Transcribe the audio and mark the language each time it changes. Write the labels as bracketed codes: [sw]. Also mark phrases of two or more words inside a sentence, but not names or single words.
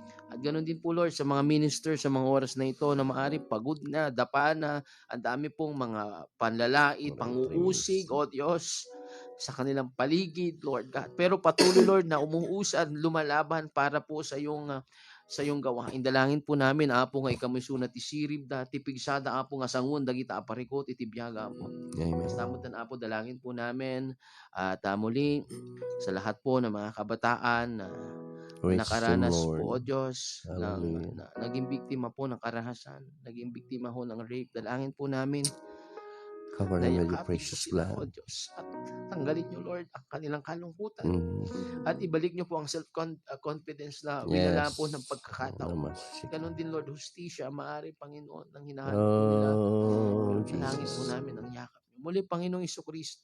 [tl] At ganoon din po, Lord, sa mga minister sa mga oras na ito na maari pagod na, dapa na, ang dami pong mga panlalait, panguusig, o Diyos, sa kanilang paligid, [en] Lord God. [tl] Pero patuloy, Lord, na umuusad, lumalaban para po sa iyong gawain. Dalangin po namin, [ilo] Apo nga ikamoy sunat isirib da, tipigsada Apo nga sangun, dagita aparikot, itibyaga Apo. [tl] Amen. Basta Apo, dalangin po namin, at muli, sa lahat po ng mga kabataan na [en] Praise [tl] nakaranas [en] the Lord. [tl] po, O Diyos, [en] Hallelujah. [tl] naging biktima po ng karahasan, naging biktima ho ng rape. Dalangin po namin, [en] Cover them with your [tl] yakapin [en] precious [tl] sila, O [en] blood. [tl] Diyos, at tanggalin niyo, Lord, ang kanilang kalungkutan. Mm. At ibalik niyo po ang self-confidence na [en] Yes. [tl] winala po ng pagkakataon. Oh, Ganon din, Lord, justisya, maaari, Panginoon, ng hinahanap po nila. Oh, Dalangin po Jesus. namin ang yakap niyo. Muli, Panginoong Isokristo,